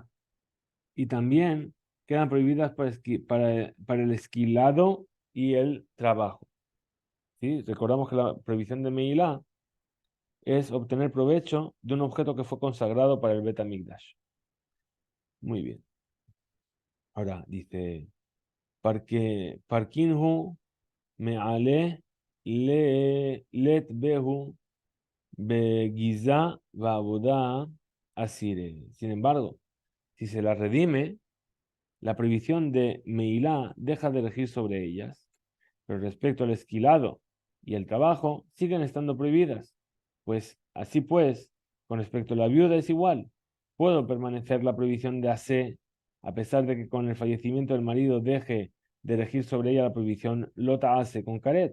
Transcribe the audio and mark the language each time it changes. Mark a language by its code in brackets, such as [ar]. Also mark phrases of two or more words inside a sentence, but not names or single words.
[es] Y también quedan prohibidas para el esquilado y el trabajo. ¿Sí? Recordamos que la prohibición de Me'ila es obtener provecho de un objeto que fue consagrado para el Bet HaMikdash. Muy bien. Ahora dice, [arc] Parkinhu me'ale let behu begiza va'avoda asire. [es] Sin embargo, si se la redime, la prohibición de Meilá deja de regir sobre ellas, pero respecto al esquilado y el trabajo siguen estando prohibidas. Pues así pues, con respecto a la viuda es igual. Puedo permanecer la prohibición de asé, a pesar de que con el fallecimiento del marido deje de regir sobre ella la prohibición [he] lota ase [es] con caret.